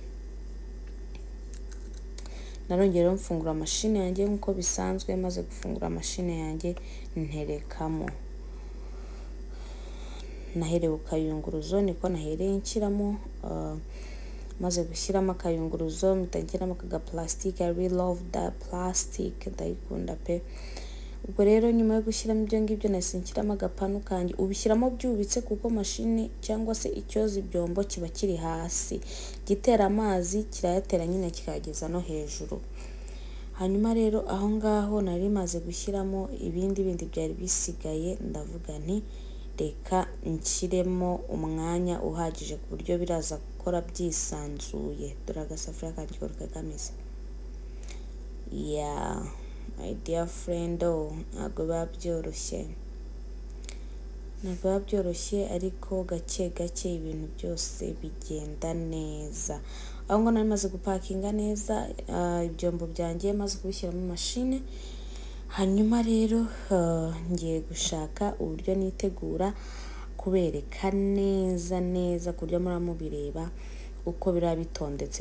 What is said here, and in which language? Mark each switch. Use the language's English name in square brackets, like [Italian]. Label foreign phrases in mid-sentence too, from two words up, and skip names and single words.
[Kinyarwanda] Narongera mfungura mashine yanjye nkuko bisanzwe, maze gufungura mashine yanjye nterekamo. naherewe kayunguruzo niko nahereye nshyiramo maze gushyiramo akayunguruzo mpitangiramo kaga plastic. [English] I really love that plastic, [Kinyarwanda] ndayikunda pe. Ubwo rero nyuma yo gushyiramo ibyo ngibyo nahise nshyiramo agapanu kanjye. Ubishyiramo byubitse kuko mashini cyangwa se icyoza ibyombo kiba kiri hasi, gitera amazi kirayatera nyine kikageza no hejuru. Hanyuma rero aho ngaho nari maze gushyiramo ibindi byari bisigaye, ndavuga nti reka nshyiremo umwanya uhagije ku buryo biraza gukora byisanzuye. Dore agasafuriya kanjye uko kameze. [English] Yeah, my dear friend, [Kinyarwanda] ntabwo biba byoroshye, ariko gake gake ibintu byose bigenda neza. Aho ngo nari maze gupakinga neza ibyombo byanjye, maze kubishyira mu mashine. Hanyuma rero ngiye gushaka uburyo nitegura kubereka neza ku buryo muramubireba uko bira bitondetse.